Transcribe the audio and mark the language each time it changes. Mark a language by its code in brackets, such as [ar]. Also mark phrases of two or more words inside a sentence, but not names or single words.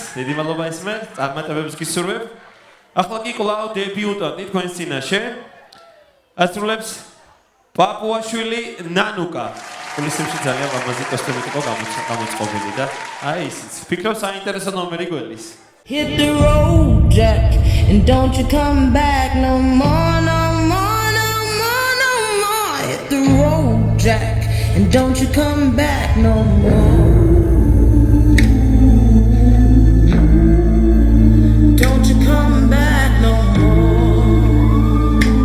[ka] დიდი მადლობა ესმერ. წარმატებებს გისურვებ. ახლა კი კვლავ დებიუტანტი თქვენ წინაშე. ასრულებს პაპუაშვილი ნანუკა. პოლისებში ძალიან ლამაზი კოსტუმით იყო გამოწყობილი და აი ისიც. ფიქრობ საინტერესო ნომერი გველის. [en] Hit the road, Jack, and don't you come back no more, no more, no more, no more. Hit the road, Jack, and don't you come back no more. Don't you come back no more.